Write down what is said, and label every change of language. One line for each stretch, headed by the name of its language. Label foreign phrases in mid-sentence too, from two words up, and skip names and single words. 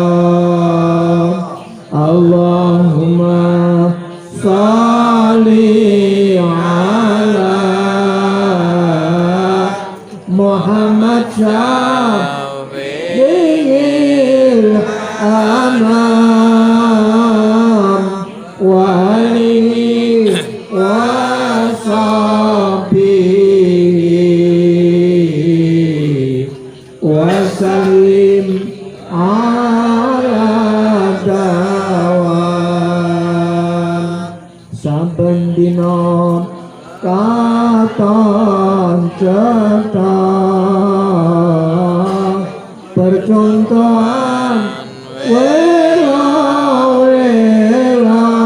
Arabic: اللهم صل على محمد شفيع الأنام وآله وصحبه وسلم على الدوام.
Javanese: Saben dina katon cetak percontohan wela-wela